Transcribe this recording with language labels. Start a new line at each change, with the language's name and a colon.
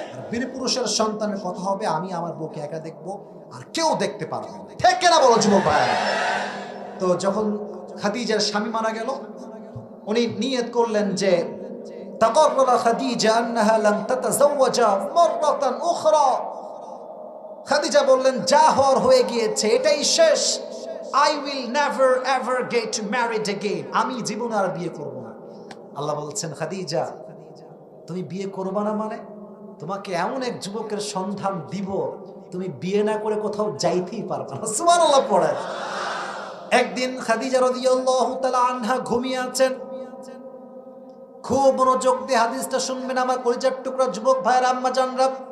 Bangla: বীর পুরুষের সন্তানের কথা হবে আমি আমার বউকে একা দেখবো আর কেউ দেখতে পারবে না, ঠিক কেনা বলো যুবক ভাই? তো যখন খাদিজার স্বামী মারা গেল, উনি নিয়ত করলেন যে
Arabic: তাকাররা খাদিজা আন্নাহা লাম তাতাজাওয়াজা মাররাতান উখরা।
Bangla: খাদিজা বললেন যা হওয়ার হয়ে গিয়েছে, এটাই শেষ।
English: I will never ever get married again.
Bangla: আমি জীবনে আর বিয়ে করব না। আল্লাহ বলছেন খাদিজা তুমি বিয়ে করবে না মানে তোমাকে এমন এক যুবকের সন্ধান দিব, তুমি বিয়ে না করে কোথাও যাইতেই পারবে না। সুবহানাল্লাহ পড়ে। একদিন খাদিজা রাদিয়াল্লাহু তাআলা আনহা ঘুমিয়ে আছেন, খুব মনোযোগ দিয়ে হাদিসটা শুনবেন আমার কলিজার টুকরা যুবক ভাইয়ের আম্মা জানরা।